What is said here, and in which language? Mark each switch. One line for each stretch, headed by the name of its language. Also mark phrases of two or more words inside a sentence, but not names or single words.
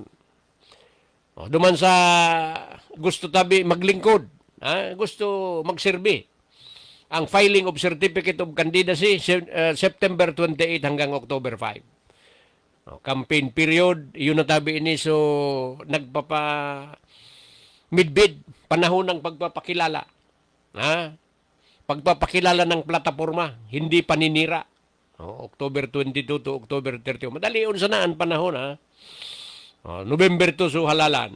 Bikol: Duman sa gusto tabi maglingkod, gusto magserbi.
English: Ang filing of Certificate of Candidacy, September 28 hanggang October 5. Campaign period,
Bikol: yun na tabi ini. So,
Filipino: midbid, panahon ng pagpapakilala. Pagpapakilala ng plataforma, hindi paninira.
English: October 22 to October 31.
Bikol: Madali yun sana ang panahon, November 2, so halalan.